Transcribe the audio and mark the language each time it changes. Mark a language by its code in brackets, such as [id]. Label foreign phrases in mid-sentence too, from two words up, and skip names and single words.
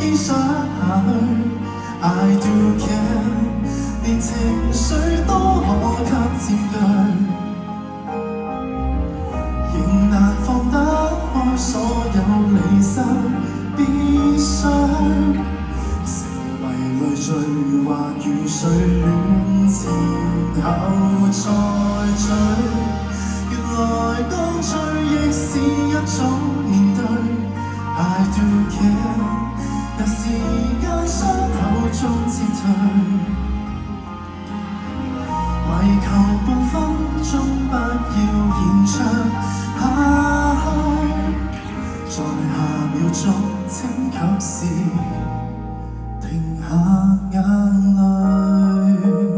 [yue] 想下去。 [en] I do care， [yue] 連情緒都可給佔據，仍難放得開所有離散必須，成為累贅，或如水戀前後再聚。原來乾脆亦是一種面對。 [en] I do care， [yue] 有時間傷口中撤退，為求半分鐘不要延長下去，在下秒鐘請及時停下眼淚。